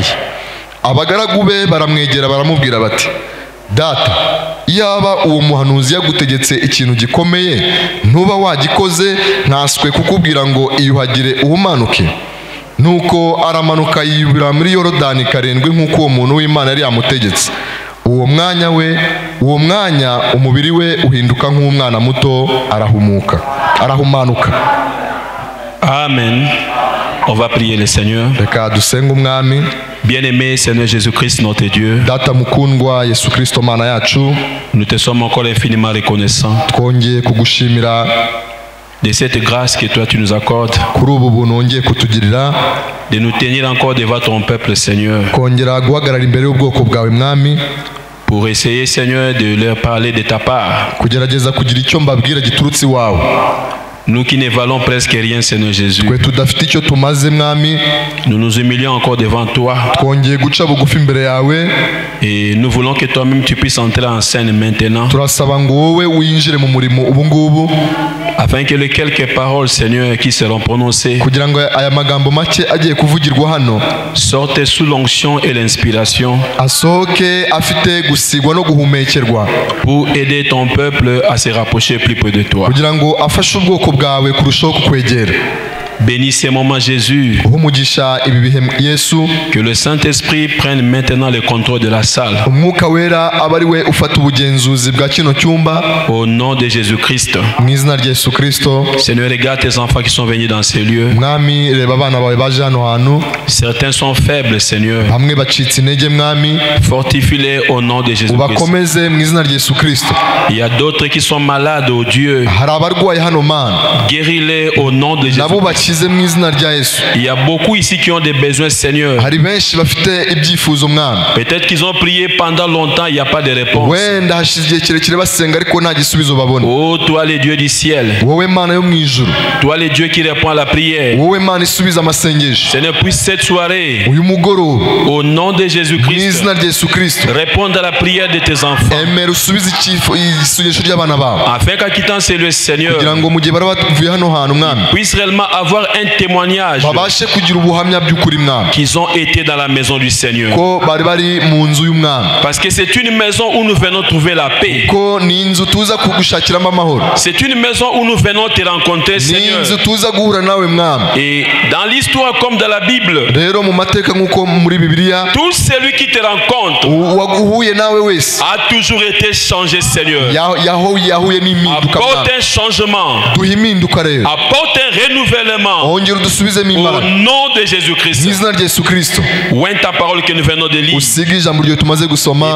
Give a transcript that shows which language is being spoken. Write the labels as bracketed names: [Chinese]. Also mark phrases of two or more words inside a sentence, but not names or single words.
[Kinyarwanda] Abagaragu be baramwegera baramubwira bati, data, iyaba uwo muhanuzi yagutegetse ikintu gikomeye, ntuba wagikoze, ntaswe kukubwira ngo iyuhagire uhumanuke. Nuko aramanuka yibira muri Yorodani 7 nk'uko uwo muntu w'Imana yari yamutegetse. Uwo mwanya umubiri we uhinduka nk'umwana muto, arahumanuka. [French] Amen. On va prier le Seigneur. [Kinyarwanda] Reka dusenga umwami. [French] Bien-aimé Seigneur Jésus-Christ, notre Dieu, [Kinyarwanda] Data mukundwa Yesu Kristo Mana yacu, [French] nous te sommes encore infiniment reconnaissants [Kinyarwanda] twongeye kugushimira [French] de cette grâce que toi tu nous accordes, [Kinyarwanda] kuri ubu buntu wongeye kutugirira, [French] de nous tenir encore devant ton peuple, Seigneur, [Kinyarwanda] kongera guhagarara imbere y'ubwoko bwawe mwami, [French] pour essayer, Seigneur, de leur parler de ta part. [Kinyarwanda] kugerageza kugira icyo mbabwira giturutse iwawe. [French] Nous qui ne valons presque rien, Seigneur Jésus, [Kinyarwanda] twe tudafite icyo tumaze mwami, [French] nous nous humilions encore devant toi [Kinyarwanda] twongeye guca bugufi imbere yawe, [French] et nous voulons que toi-même tu puisses entrer en scène maintenant, [Kinyarwanda] turasaba ngo wowe winjire mu murimo ubu ngubu, [French] afin que les quelques paroles, Seigneur, qui seront prononcées [Kinyarwanda] kugira ngo aya magambo make agiye kuvugirwa hano [French] sortent sous l'onction et l'inspiration [Kinyarwanda] asohoke afite gusigwa no guhumekerwa, [French] pour aider ton peuple à se rapprocher plus près de toi. [Kinyarwanda] kugira ngo afashe ubwoko bwawe kurushaho kukwegera. [French] Bénis ces moments, Jésus. [Kinyarwanda] Umugisha ibi bihe Yesu, [French] Que le Saint-Esprit prenne maintenant le contrôle de la salle. [Kinyarwanda] umwuka wera aba ari we ufata ubugenzuzi bwa kino cyumba, [French] Au nom de Jésus-Christ. [Kinyarwanda] mu izina rya Yesu Kristo. [French] Seigneur, regarde tes enfants qui sont venus dans ces lieux. [Kinyarwanda] Mwami, reba abana bawe baje hano hantu, [French] Certains sont faibles, Seigneur. [Kinyarwanda] bamwe bacitse intege mwami, [French] Fortifie-les au nom de Jésus-Christ. [Kinyarwanda] ubakomeze mu izina rya Yesu Kristo. [French] Il y a d'autres qui sont malades, oh Dieu. [Kinyarwanda] Hari abarwaye hano Mana, [French] Guéris-les au nom de [Kinyarwanda] nabo [French] Jésus. [Kinyarwanda] bakize mu izina rya Yesu. [French] Il y a beaucoup ici qui ont des besoins, Seigneur. [Kinyarwanda] Hari benshi bafite ibyifuzo mwami, [French] Peut-être qu'ils ont prié pendant longtemps, il n'y a pas de réponse. [Kinyarwanda] wenda hashize igihe kirekire basenga ariko nta gisubizo babona. [French] Oh, toi le Dieu du ciel, [Kinyarwanda] Wowe Mana yo mu ijuru, [French] toi le Dieu qui répond à la prière. [Kinyarwanda] wowe Mana isubiza amasengesho, [French] Seigneur, puisse cette soirée, [Kinyarwanda] uyu mugoroba [French] au nom de [Kinyarwanda] mu [French] Jésus-Christ, [Kinyarwanda] izina rya Yesu Kristo, [French] répondre à la prière de tes enfants. [Kinyarwanda] emera usubize isengesho ry'abana bawe, [French] Afin qu'en quittant ces lieux, Seigneur, [Kinyarwanda] kugira ngo mu gihe bari bavuye hano hantu mwami, [French] puisse réellement avoir un témoignage [Kinyarwanda] babashe kugira ubuhamya by'ukuri mwami, [French] qu'ils ont été dans la maison du Seigneur. [Kinyarwanda] ko bari mu nzu y'umwami, [French] Parce que c'est une maison où nous venons trouver la paix. [Kinyarwanda] ko ni inzu tuza kugushakiramo amahoro, [French] C'est une maison où nous venons te rencontrer, [Kinyarwanda] ni [French] Seigneur. [Kinyarwanda] inzu tuza guhura nawe mwami. [French] Et dans l'histoire comme dans la Bible, [Kinyarwanda] Rero mu mateka nk'uko muri Bibiliya, [French] tout celui qui te rencontre [Kinyarwanda] uhuye nawe wese [French] a toujours été changé, Seigneur. [Kinyarwanda] yahuye n'impinduka [French] Apporte [Kinyarwanda] mwami. [French] un changement, [Kinyarwanda] Duha impinduka rero, [French] apporte un renouvellement [Kinyarwanda] ongera udusubizemo [French] au [Kinyarwanda] imbaraga [French] nom de [Kinyarwanda] mu [French] Jésus-Christ. [Kinyarwanda] izina rya Yesu Kristo. [French] Oint ta parole que nous venons de lire. [Kinyarwanda] Usige ijambo ryawe tumaze gusoma,